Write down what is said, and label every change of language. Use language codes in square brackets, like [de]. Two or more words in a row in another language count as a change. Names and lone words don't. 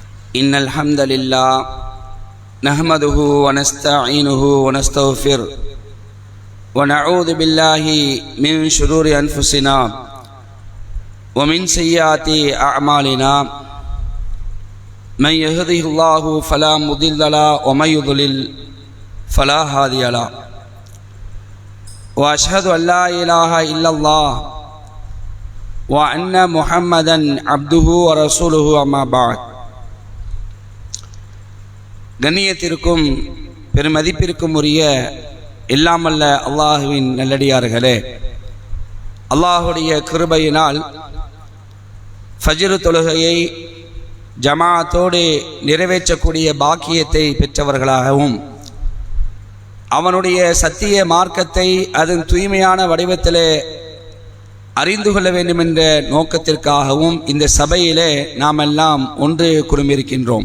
[ar] إن الحمد لله نحمده ونستعينه ونستغفره ونعوذ بالله من شرور أنفسنا ومن سيئات أعمالنا من يهده الله فلا مضل له ومن يضلل فلا هادي له وأشهد أن لا إله إلا الله وأن محمدا عبده ورسوله أما بعد. [ta] கண்ணியத்திற்கும் பெருமதிப்பிற்கும் உரிய இல்லாமல்ல அல்லாஹுவின் நல்லடியார்களே, அல்லாஹுடைய கிருபையினால் ஃபஜ்ர் தொழுகையை ஜமாஅத்தோடு நிறைவேற்றக்கூடிய பாக்கியத்தை பெற்றவர்களாகவும் அவனுடைய சத்திய மார்க்கத்தை அதன் தூய்மையான வடிவத்திலே அறிந்து கொள்ள வேண்டும் என்ற நோக்கத்திற்காகவும் இந்த சபையிலே நாம் எல்லாம் ஒன்று குழுமியிருக்கின்றோம்.